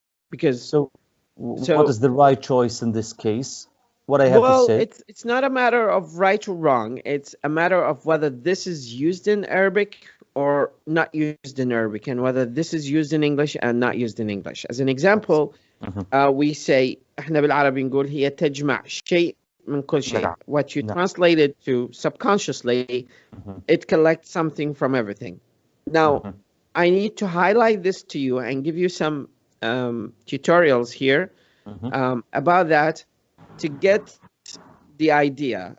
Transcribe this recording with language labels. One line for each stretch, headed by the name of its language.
English: Because So, what is the right choice in this case? What I have to well, say? it's not a matter of right or wrong. It's a matter of whether this is used in Arabic or not used in Arabic, and whether this is used in English and not used in English. As an example, we say
Arabic: احنا بالعربي نقول هي تجمع شيء من كل شيء.
English: What you translated to subconsciously, it collects something from everything. Now, I need to highlight this to you and give you some tutorials here about that to get the idea.